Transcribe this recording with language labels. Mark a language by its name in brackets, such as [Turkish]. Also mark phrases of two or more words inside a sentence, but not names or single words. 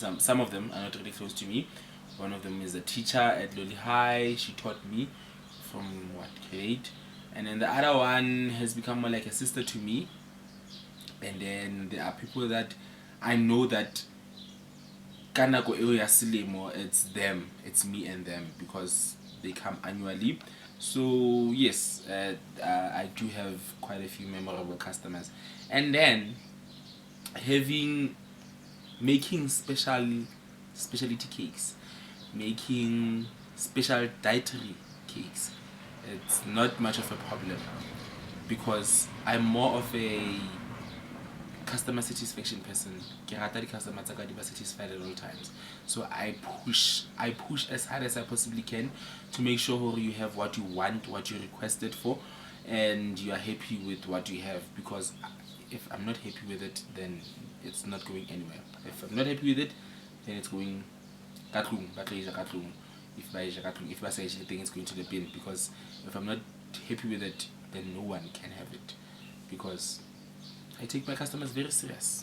[English] Some of them are not really close to me. One of them is a teacher at Loli High. She taught me from grade, and then the other one has become more like a sister to me. And then there are people that I know that [Southern Sotho] kanako eo ya selemo, [English] it's them, it's me and them, because they come annually. So yes, I do have quite a few memorable customers. And then making specialty cakes, making special dietary cakes, it's not much of a problem because I'm more of a customer satisfaction person. [Southern Sotho] Ke rata di customer tsaka di ba [English] satisfied at all times. So I push as hard as I possibly can to make sure you have what you want, what you requested for, and you are happy with what you have, because if I'm not happy with it, then it's not going anywhere. If I'm not happy with it, then it's going katlung, if I say anything, it's going to the bin, because if I'm not happy with it, then no one can have it, because I take my customers very serious.